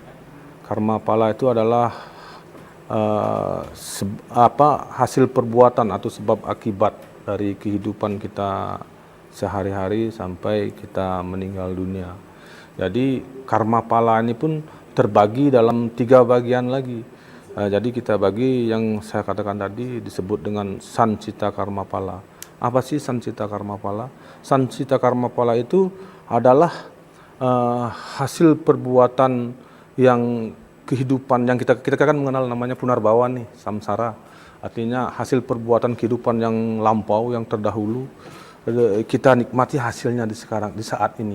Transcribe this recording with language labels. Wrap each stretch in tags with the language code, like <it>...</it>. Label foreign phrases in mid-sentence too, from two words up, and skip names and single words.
<id>Karma pala itu adalah hasil perbuatan atau sebab akibat dari kehidupan kita sehari-hari sampai kita meninggal dunia. Jadi karma pala ini pun terbagi dalam 3 bagian lagi. Jadi kita bagi yang saya katakan tadi disebut dengan sancita karma pala. Apa sih sancita karma pala? Sancita karma pala itu adalah hasil perbuatan yang kehidupan yang kita kan mengenal namanya punarbawa nih, samsara. Artinya hasil perbuatan kehidupan yang lampau, yang terdahulu, kita nikmati hasilnya di saat ini.</id>